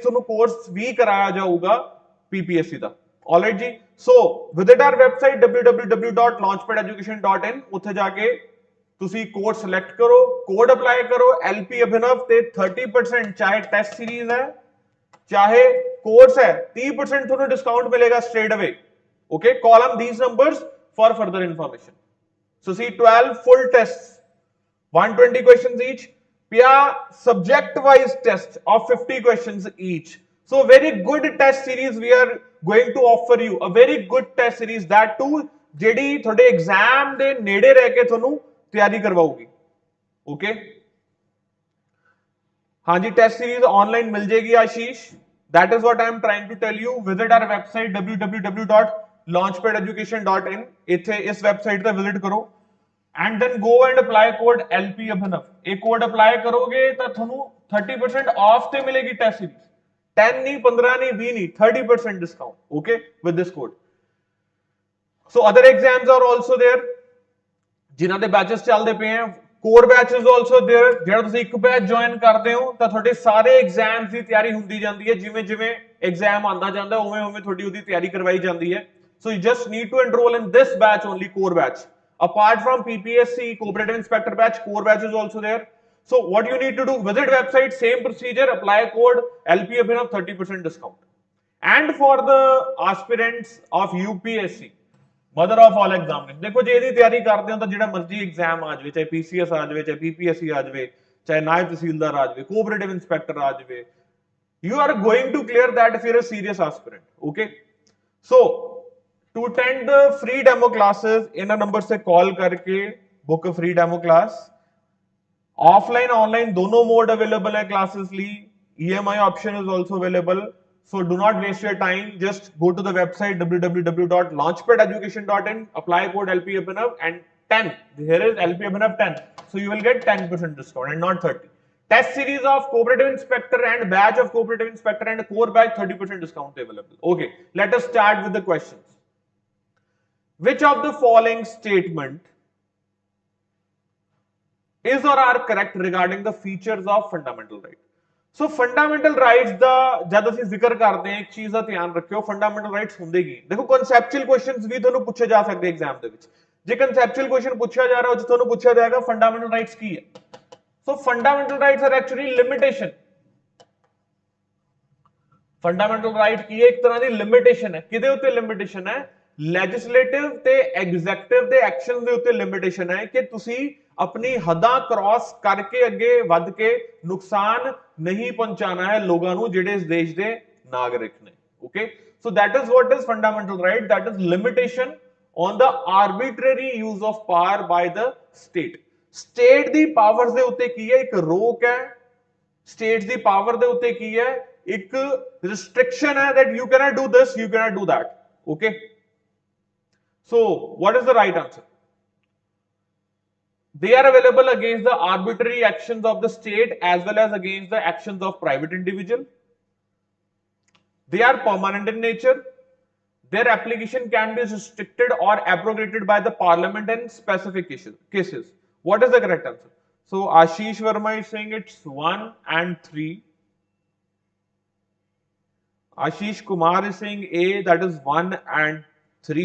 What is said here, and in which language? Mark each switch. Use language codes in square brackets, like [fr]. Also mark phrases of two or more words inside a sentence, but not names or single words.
[pa] ਤੁਹਾਨੂੰ ਕੋਰਸ ਵੀ ਕਰਾਇਆ ਜਾਊਗਾ PPSC ਦਾ. [en] Alright जी, so visit our website www.launchpadeducation.in. [pa] ਉੱਥੇ ਜਾ ਕੇ ਤੁਸੀਂ [en] code select [pa] ਕਰੋ, [en] code apply [pa] ਕਰੋ LP ਅਭਿਨਵ ਤੇ 30%, ਚਾਹੇ [en] test series [pa] ਹੈ ਚਾਹੇ ਕੋਰਸ ਹੈ, 30% ਤੁਹਾਨੂੰ ਡਿਸਕਾਊਂਟ ਮਿਲੇਗਾ [en] straight away. Okay, call on these numbers for further information. So see 12 full tests, 120 questions each, पिया subject wise test of 50 questions each. So very good test series we are going to offer you, a very good test series, that too [pa] ਜਿਹੜੀ ਤੁਹਾਡੇ ਐਗਜ਼ਾਮ ਦੇ ਨੇੜੇ ਰਹਿ ਕੇ ਤੁਹਾਨੂੰ ਤਿਆਰੀ ਕਰਵਾਉਗੀ. ਓਕੇ, ਹਾਂਜੀ, [en] test series [pa] ਆਨਲਾਈਨ ਮਿਲ ਜੇਗੀ ਆਸ਼ੀਸ਼. [en] that is what I am trying to tell you. Visit our website www.launchpadeducation.in. [pa] ਇੱਥੇ ਇਸ ਵੈਬਸਾਈਟ ਤੇ ਵਿਜ਼ਿਟ ਕਰੋ [en] and then go and apply code LP [pa] ਅਭਿਨਵ. ਇਹ ਕੋਡ ਅਪਲਾਈ ਕਰੋਗੇ ਤਾਂ ਤੁਹਾਨੂੰ 30% ਆਫ ਤੇ ਮਿਲੇਗੀ [en] test series. [hi] 10 नहीं, 15 नहीं, 20 नहीं, [en] 30% discount. Okay, with this code. So other exams are also there. [pa] ਜਿਨ੍ਹਾਂ ਦੇ ਬੈਚੇਸ ਚਲਦੇ ਪੇ ਹੈਂ, [en] core batch is also there. [pa] ਜਿਹੜਾ ਤੁਸੀਂ ਇੱਕ ਬੈਚ ਜੁਆਇਨ ਕਰਦੇ ਹੋ ਤਾਂ ਤੁਹਾਡੇ ਸਾਰੇ ਐਗਜ਼ਾਮਸ ਦੀ ਤਿਆਰੀ ਹੁੰਦੀ ਜਾਂਦੀ ਹੈ. ਜਿਵੇਂ ਜਿਵੇਂ ਐਗਜ਼ਾਮ ਆਂਦਾ ਜਾਂਦਾ ਉਵੇਂ ਉਵੇਂ ਤੁਹਾਡੀ ਉਹਦੀ ਤਿਆਰੀ ਕਰਵਾਈ ਜਾਂਦੀ ਹੈ. [en] So you just need to enroll in this batch only, core batch. Apart from PPSC Cooperative Inspector batch, core batch is also there. So what you need to do, visit website, same procedure, apply code LP Abhinav, 30% discount. And for the aspirants of UPSC, mother of all examination, [pa] ਦੇਖੋ ਜੇ ਇਹਦੀ ਤਿਆਰੀ ਕਰਦੇ ਹੋ ਤਾਂ ਜਿਹੜਾ ਮਰਜ਼ੀ ਐਗਜ਼ਾਮ ਆ ਜਾਵੇ, ਚਾਹੇ PCS ਆ ਜਾਵੇ, ਚਾਹੇ PPSC ਆ ਜਾਵੇ, ਚਾਹੇ ਨਾਇਬ ਤਹਿਸੀਲਦਾਰ ਆ ਜਾਵੇ, [en] cooperative inspector [pa] ਆ ਜਾਵੇ, [en] you are going to clear that if you're a serious aspirant. Okay, so to attend the free demo classes, [pa] ਇਹਨਾਂ ਨੰਬਰ [hi] से call करके [en] book a free demo class. offline online [hi] दोनों [en] mode available [hi] है क्लासेस ली. [en] EMI option is also available. So do not waste your time. Just go to the website www.launchpadeducation.in. Apply code LP Abhinav and 10. Here is LP Abhinav 10. So you will get 10% discount and not 30. Test series of Cooperative Inspector and batch of Cooperative Inspector and core batch 30% discount available. Okay, let us start with the questions. Which of the following statement is or are correct regarding the features of fundamental right? [pa] सो [en] fundamental rights [pa] ਦਾ ਜਬ ਅਸੀਂ ਜ਼ਿਕਰ ਕਰਦੇ ਹਾਂ ਇੱਕ ਚੀਜ਼ ਦਾ ਧਿਆਨ ਰੱਖਿਓ [en] fundamental rights [pa] ਹੁੰਦੇ ਕੀ ਦੇਖੋ [en] conceptual questions [pa] ਵੀ ਤੁਹਾਨੂੰ ਪੁੱਛੇ ਜਾ ਸਕਦੇ ਐਗਜ਼ਾਮ ਦੇ ਵਿੱਚ ਜੇ [en] conceptual question [pa] ਪੁੱਛਿਆ ਜਾ ਰਿਹਾ ਉਹ ਤੁਹਾਨੂੰ ਪੁੱਛਿਆ ਜਾਏਗਾ [en] fundamental rights [pa] ਕੀ ਹੈ [en] so fundamental rights are actually limitation fundamental right [pa] ਕੀ ਇੱਕ ਤਰ੍ਹਾਂ ਕੀ ਲਿਮਿਟੇਸ਼ਨ ਹੈ ਕਿਹਦੇ ਉੱਤੇ ਲਿਮਿਟੇਸ਼ਨ ਹੈ ਲੈਜਿਸਲੇਟਿਵ ਤੇ ਐਗਜ਼ੀਕਿਊਟਿਵ ਦੇ ਐਕਸ਼ਨ ਦੇ ਉੱਤੇ ਲਿਮਿਟੇਸ਼ਨ ਹੈ ਕਿ ਤੁਸੀਂ ਆਪਣੀ ਹੱਦਾਂ ਕਰਾਸ ਕਰਕੇ ਅੱਗੇ ਵਧ ਕੇ ਨੁਕਸਾਨ ਨਹੀਂ ਪਹੁੰਚਾਣਾ ਹੈ ਲੋਕਾਂ ਕੋ ਜਿਹੜੇ ਇਸ ਦੇਸ਼ ਦੇ ਨਾਗਰਿਕ ਨੇ [en] okay so that is what is fundamental right that is limitation on the arbitrary use of power by the state [pa] ਦੀ ਪਾਵਰਸ ਦੇ ਉੱਤੇ ਕੀ ਹੈ ਇੱਕ ਰੋਕ ਹੈ ਸਟੇਟ ਦੀ ਪਾਵਰ ਦੇ ਉੱਤੇ ਕੀ ਹੈ ਇੱਕ restriction ਹੈ [en] that you cannot do this you cannot do that okay so what is the right answer they are available against the arbitrary actions of the state as well as against the actions of private individual they are permanent in nature their application can be restricted or abrogated by the parliament in specific cases what is the correct answer so Ashish Verma is saying it's 1 and 3 Ashish Kumar is saying A, that is 1 and 3.